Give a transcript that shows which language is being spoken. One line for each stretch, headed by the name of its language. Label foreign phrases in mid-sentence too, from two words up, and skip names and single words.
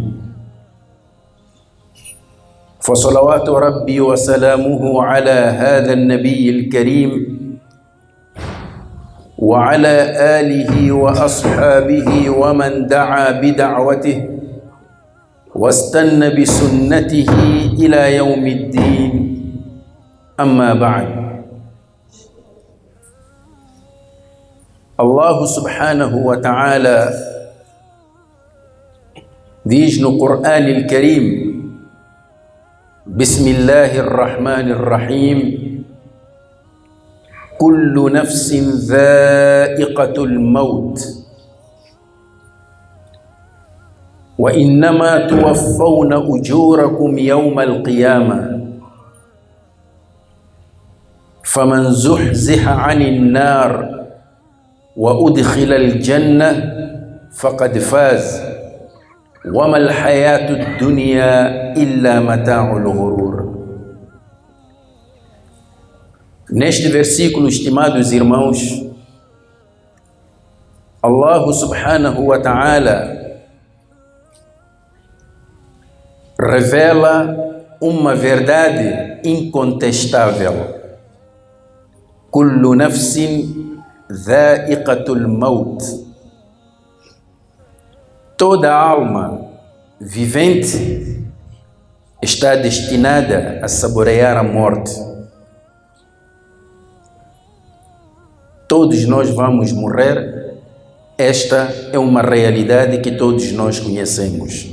Arabic: فصلوات ربي وسلامه على هذا النبي الكريم وعلى آله وأصحابه ومن دعا بدعوته واستنى بسنته إلى يوم الدين أما بعد الله سبحانه وتعالى
Portuguese: diz no
Arabic: القرآن الكريم بسم الله الرحمن الرحيم كل نفس ذائقة الموت وإنما توفون أجوركم يوم القيامة فمن زحزح عن النار وأدخل الجنة فقد فاز وما الحياة الدنيا إلا متاع الغرور.
Portuguese: Neste versículo, estimados irmãos,
Arabic: الله سبحانه وتعالى
Portuguese: revela uma verdade incontestável.
Arabic: كل نفس ذائقة الموت.
Portuguese: Toda alma vivente está destinada a saborear a morte. Todos nós vamos morrer. Esta é uma realidade que todos nós conhecemos.